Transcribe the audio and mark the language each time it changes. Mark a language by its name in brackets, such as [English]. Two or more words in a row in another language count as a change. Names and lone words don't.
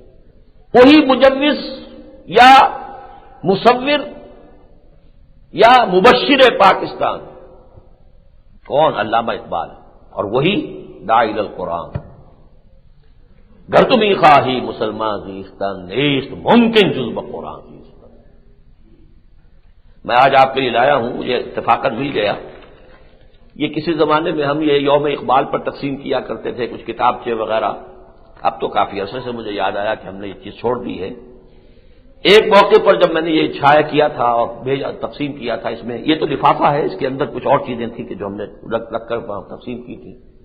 [Urdu] وہی مجوز یا مصور یا مبشر پاکستان کون؟ علامہ اقبال، اور وہی داعی القرآن۔ [Persian] گر تمہیں خواہی مسلمان زیستن نیست ممکن جز بقرآن زیستن۔ [Urdu] میں آج آپ کے لیے لایا ہوں، مجھے اتفاقاً مل گیا، یہ کسی زمانے میں ہم یہ یوم اقبال پر تقسیم کیا کرتے تھے کچھ کتابچے وغیرہ، اب تو کافی عرصے سے مجھے یاد آیا کہ ہم نے یہ چیز چھوڑ دی ہے۔ ایک موقع پر جب میں نے یہ چھایا کیا تھا اور بھیجا تقسیم کیا تھا، اس میں یہ تو لفافہ ہے، اس کے اندر کچھ اور چیزیں تھیں کہ جو ہم نے رکھ کر تقسیم کی تھی۔